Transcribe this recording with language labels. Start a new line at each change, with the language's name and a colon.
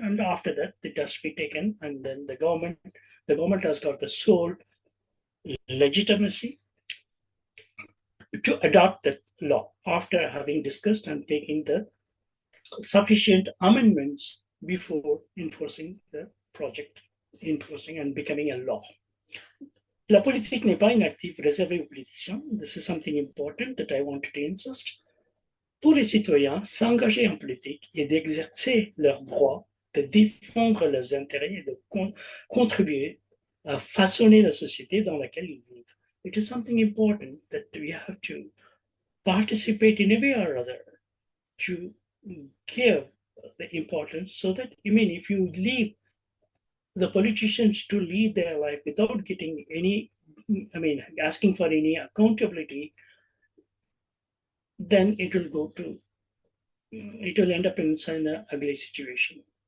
English: And after that, it has to be taken, and then the government has got the sole legitimacy to adopt that law after having discussed and taking the sufficient amendments before enforcing the project, enforcing and becoming a law.
French: La politique n'est pas une active réservée aux politiciens.
English: This is something important that I wanted to insist.
French: Pour les citoyens, s'engager en politique et d'exercer leurs droits, de défendre leurs intérêts et de contribuer à façonner la société dans laquelle ils vivent.
English: It is something important that we have to participate in a way or other to give the importance, so that, if you leave the politicians to lead their life without getting any, asking for any accountability, then it will end up in an ugly situation.